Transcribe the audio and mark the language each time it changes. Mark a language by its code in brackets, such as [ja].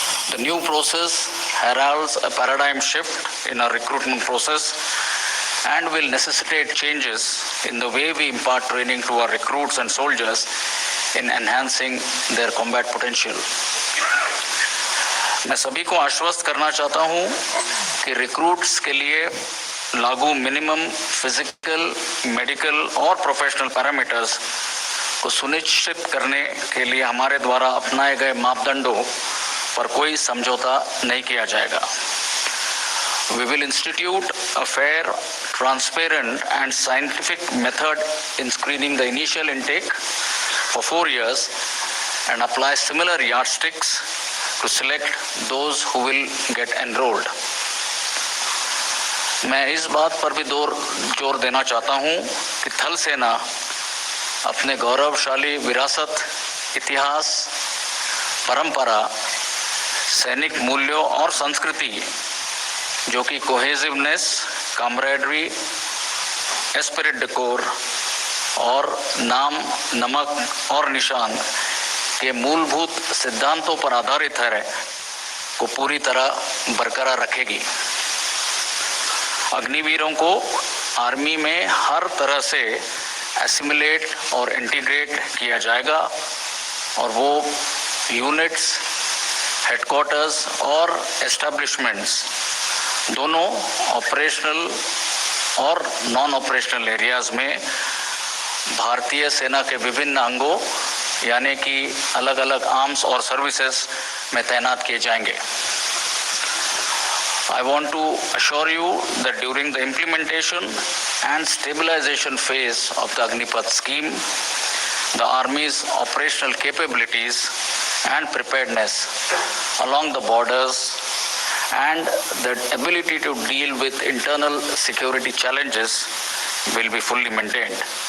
[en] The new process heralds a paradigm shift in our recruitment process and will necessitate changes in the way we impart training to our recruits and soldiers in enhancing their combat potential. [hi] मैं सभी को आश्वस्त करना चाहता हूं कि recruits के लिए लागू मिनिमम फिजिकल, मेडिकल और प्रोफेशनल पैरामीटर्स को सुनिश्चित करने के लिए हमारे द्वारा अपनाए गए मापदंडों पर कोई समझौता नहीं किया जाएगा. [en] We will institute a fair, transparent and scientific method in screening the initial intake for 4 years and apply similar yardsticks to select those who will get enrolled. [hi] मैं इस बात पर भी जोर देना चाहता हूं कि थल सेना अपने गौरवशाली विरासत, इतिहास, परंपरा, सैनिक मूल्यों और संस्कृति, जो कि कोहेसिवनेस, कामरेडरी, एस्पिरिट डेकोर और नाम, नमक और निशान के मूलभूत सिद्धांतों पर आधारित है, को पूरी तरह बरकरार रखेगी. अग्निवीरों को आर्मी में हर तरह से एसिमिलेट और इंटीग्रेट किया जाएगा और वो यूनिट्स, हेडक्वार्टर्स और एस्टेब्लिशमेंट्स दोनों ऑपरेशनल और नॉन ऑपरेशनल एरियाज में भारतीय सेना के विभिन्न अंगों यानी कि अलग अलग आर्म्स और सर्विसेज में तैनात किए जाएंगे. [en] I want to assure you that during the implementation and stabilization phase of the Agnipath scheme, the Army's operational capabilities and preparedness along the borders and the ability to deal with internal security challenges will be fully maintained.